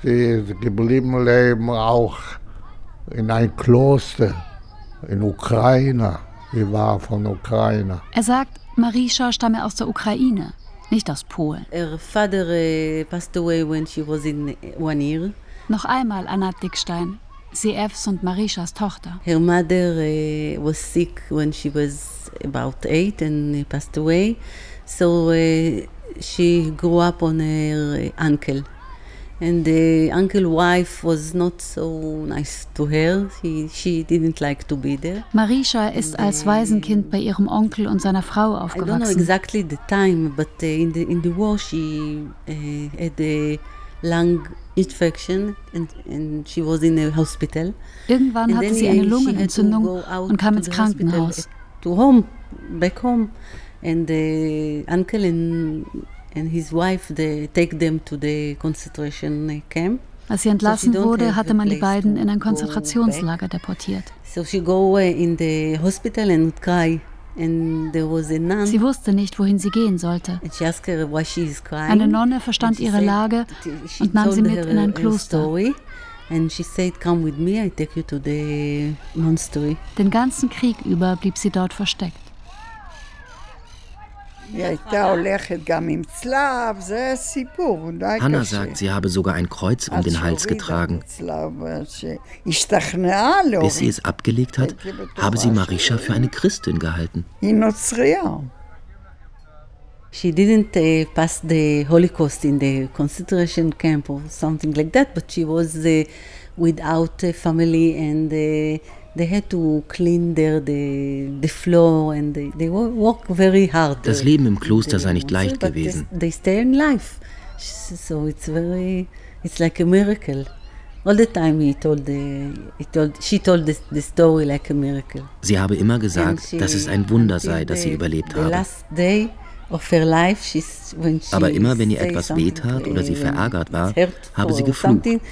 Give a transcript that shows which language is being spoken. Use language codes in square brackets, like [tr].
[de] Sie ist geblieben, leben auch in einem Kloster in Ukraine. Sie war von Ukraine. Er sagt, Marisha stamme aus der Ukraine, nicht aus Polen. Ihr Vater [en] passed away when she was in 1 year. [de] Noch einmal Anna Dickstein. CFs und Marishas Tochter. [en] Her mother was sick when she was about 8 and passed away. So she grew up on her uncle. And the uncle's wife was not so nice to her. She didn't like to be there. [de] Marisha ist als Waisenkind bei ihrem Onkel und seiner Frau aufgewachsen. [en] I don't know exactly the time, but in the war she had a lung infection and she was in a hospital. [de] Irgendwann [en] and [de] hatte sie eine Lungenentzündung und kam ins Krankenhaus. [en] To home, back home. And the uncle and his wife, they take them to the concentration camp. [de] Als sie entlassen wurde, hatte man die beiden in ein Konzentrationslager deportiert. [en] So she go in the hospital and cry. And there was a nun. [de] Sie wusste nicht, wohin sie gehen sollte. [en] And she asked her why she is crying. [de] Eine Nonne verstand ihre Lage und nahm sie mit in ein Kloster. [en] And she said, come with me, I take you to the monastery. [de] Den ganzen Krieg über blieb sie dort versteckt. Hanna sagt, sie habe sogar ein Kreuz um den Hals getragen. Bis sie es abgelegt hat, habe sie Marisha für eine Christin gehalten. [en] She didn't pass the Holocaust in the concentration camp or something like that, but she was without a family and they had to clean the floor and they work very hard. [de] Das Leben im Kloster sei nicht leicht gewesen. [en] They stay in life, so it's like a miracle. All the time she told the story like a miracle. [de] Sie habe immer gesagt, dass es ein Wunder sei, dass sie überlebt habe. [en] Last day of her life, when she [de] aber immer wenn ihr etwas wehtat oder sie verärgert war, habe sie geflucht.